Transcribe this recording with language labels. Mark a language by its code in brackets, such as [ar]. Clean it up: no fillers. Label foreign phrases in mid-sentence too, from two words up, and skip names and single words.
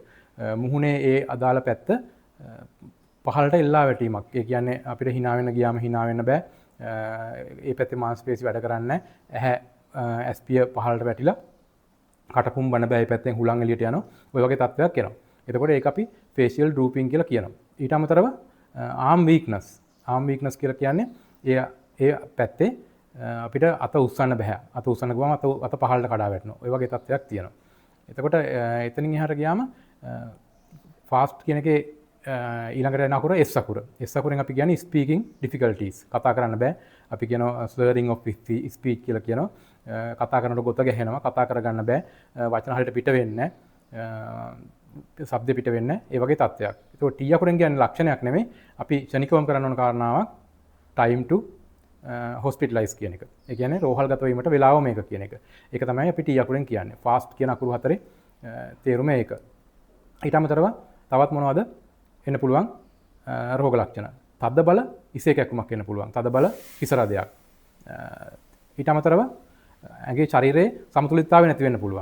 [si] මුහුණේ ඒ අදාළ පැත්ත පහළට එල්ලා වැටීමක්. ඒ කියන්නේ අපිට hina වෙන්න ගියාම hina වෙන්න බෑ. ඒ පැත්තේ මාංශ පේශි වැඩ කරන්නේ නැහැ. ඇස්පිය පහළට වැටිලා කටපුම් බන බෑ. ඒ පැත්තෙන් හුලං එළියට යනවා. ඔය වගේ තත්ත්වයක් එනවා. එතකොට ඒක අපි [en] facial drooping [si] කියලා කියනවා. ඊට අමතරව [en] arm weakness. arm weakness [si] කියලා කියන්නේ ඒ පැත්තේ අපිට අත උස්සන්න බෑ. අත උස්සන්න ගියාම අත පහළට කඩා වැටෙනවා. ඔය වගේ තත්ත්වයක් තියෙනවා. එතකොට එතනින් එහාට ගියාම ෆාස්ට් කියන එකේ ඊළඟට එන අකුර S අකුර. S අකුරෙන් අපි කියන්නේ [en] speaking difficulties. [si] කතා කරන්න බෑ. අපි කියනවා [en] slurring of speech [si] කියලා කියනවා. කතා කරනකොට ගොත ගැහෙනවා. කතා කරගන්න බෑ. වචන හරියට පිට වෙන්නේ නැහැ. ශබ්ද පිට වෙන්නේ ඒ වගේ තත්ත්වයක්. ඒතකොට T අකුරෙන් කියන්නේ ලක්ෂණයක් නෙමෙයි. අපි ක්ෂණිකවම කරන්න ඕන කාරණාවක් [en] time to hospitalize [si] කියන එක. ඒ කියන්නේ රෝහල්ගත වීමට වෙලාව මේක කියන එක. ඒක තමයි අපි T අකුරෙන් කියන්නේ. fast කියන අකුරු හතරේ තේරුම ඒක. ඊට අමතරව තවත් මොනවද එන්න පුළුවන් රෝග ලක්ෂණ. තද බල ඉසේ කැක්කුමක් එන්න පුළුවන්. තද බල හිස රදයක්. ඊට අමතරව ඇගේ ශරීරයේ සමතුලිතතාවය නැති වෙන්න පුළුවන්.